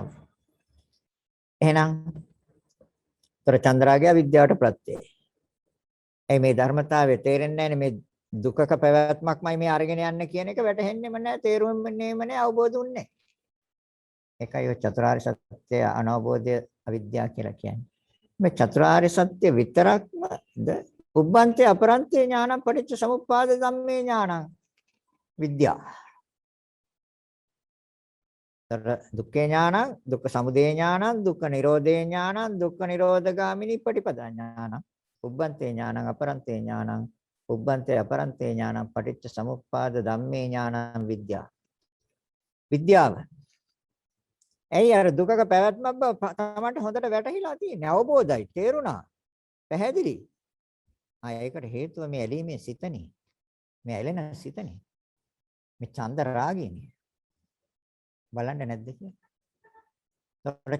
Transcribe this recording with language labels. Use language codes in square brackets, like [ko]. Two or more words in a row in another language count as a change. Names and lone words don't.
[si] එහෙනම් තොර චන්දරාගය විද්‍යාවට ප්‍රත්‍යයයි. මේ ධර්මතාවය තේරෙන්නේ නැහැ මේ දුකක පැවැත්මක්මයි මේ අරගෙන යන්නේ කියන එක වැටහෙන්නෙම නැහැ, තේරුම්ෙන්නේම නැහැ, අවබෝධුන්නේ නැහැ. ඒකයි ඔය චතුරාර්ය සත්‍ය අනවබෝධය අවිද්‍යාව කියලා කියන්නේ. මේ චතුරාර්ය සත්‍ය විතරක්මද [pi] උබ්බන්තේ අපරන්තේ ඥානං පටිච්ච සමුප්පාද ධම්මේ ඥානං විද්‍යාව. දුක්ඛේ ඥානං, දුක්ඛ සමුදය ඥානං, දුක්ඛ නිරෝධේ ඥානං, දුක්ඛ නිරෝධගාමිනී පටිපදා ඥානං, උබ්බන්තේ ඥානං අපරන්තේ ඥානං, උබ්බන්තේ අපරන්තේ ඥානං පටිච්ච සමුප්පාද ධම්මේ ඥානං විද්‍යාව. [si] විද්‍යාව. ඇයි අර දුකක පැවැත්මක් බව තමන්ට හොඳට වැටහිලා තියෙන්නේ, අවබෝධයි, තේරුණා, පැහැදිලි. ඒකට හේතුව මේ ඇලීමේ සිතනේ. මේ ඇලෙන සිතනේ. මේ චන්ද රාගයනේ. බලන්න නැද්ද කියලා?